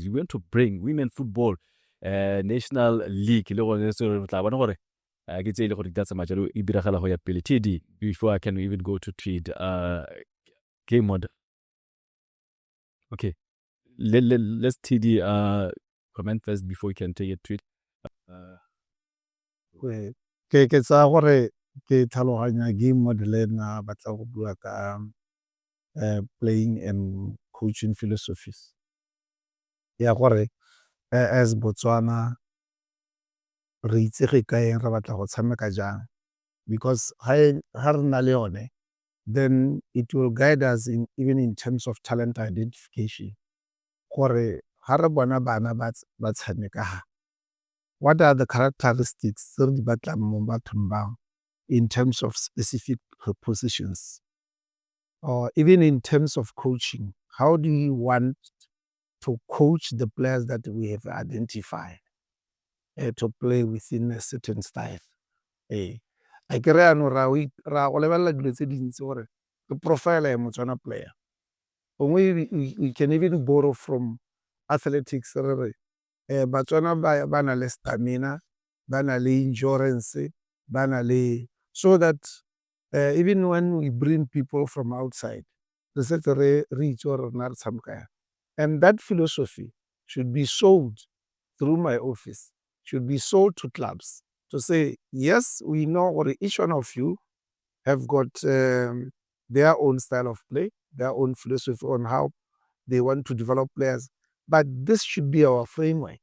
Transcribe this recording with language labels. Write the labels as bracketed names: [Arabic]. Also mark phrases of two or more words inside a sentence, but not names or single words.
[English] We're going to bring women football, national league. Before I can even go to Tweed, game model. Okay, let's TD comment first before we can take it Tweed. [Tswana] Ke tsa gore ke tlhaloganya [English] game model [Tswana] na batla go bua ka [English] playing and coaching philosophies. [Tswana] Yeah, [English] as Botswana, [Tswana] re itse re kaeng re batla go tshameka jang, [English] because [Tswana] ha re na le yone, [English] then it will guide us even in terms of talent identification. [Tswana] Gore ha re bona bana ba tshameka ha, [English] what are the characteristics [Tswana] tse re di batlang mo bathong bao [English] in terms of specific positions, or even in terms of coaching? How do you want to coach the players that we have identified to play within a certain style? [Tswana] I kry ano ra go lebelela dilo tse dintsi gore ke profile ya Motswana player. [English] We can even borrow from athletics. [Tswana] Batswana ba na le stamina, ba na le endurance, ba na le, [English] so that even when we bring people from outside, and that philosophy should be sold through my office, should be sold to clubs to say, yes, we know what each one of you have got their own style of play, their own philosophy on how they want to develop players, but this should be our framework.